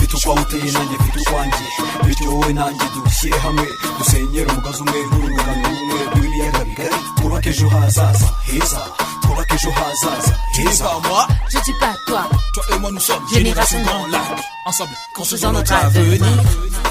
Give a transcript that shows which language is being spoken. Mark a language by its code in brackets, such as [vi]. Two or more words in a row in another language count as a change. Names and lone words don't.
[rw] upfa uteye nanjye mfite ukwanjye bityo wowe nanjye dushyire hamwe dusenyere umugozi umwe n'urungano rumwe rw'ibiyaga bigari twubake ejo hazaza heza twubake ejo hazaza heza. [fr] Moi Je dis pas toi. Toi et moi nous sommes Génération Grand Lac. Ensemble construisons notre avenir.